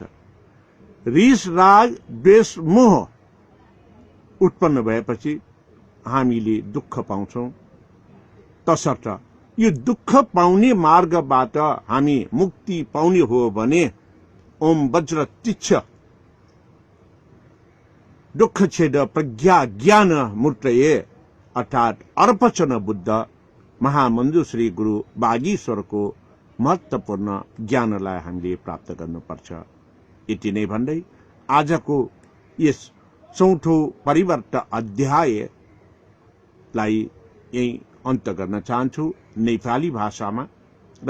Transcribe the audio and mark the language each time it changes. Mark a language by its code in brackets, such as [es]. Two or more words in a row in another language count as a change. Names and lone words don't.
[ne] रिस राग द्वेष मोह उत्पन्न भएपछि हामीले दुःख पाउँछौं। तसर्थ यो दुःख पाउने मार्गबाट हामी मुक्ति पाउने हो भने [sa] ओम वज्र तीक्ष्ण दुःखछेद प्रज्ञा ज्ञान मूर्तये [ne] अर्थात अर्पचन बुद्ध महामन्जु श्री गुरु बागीश्वरको महत्त्वपूर्ण ज्ञानलाई हामीले प्राप्त गर्नुपर्छ। यति नै भन्दै आजको यस चौथो परिवर्तन अध्यायलाई यही अन्त गर्न चाहन्छु नेपाली भाषामा र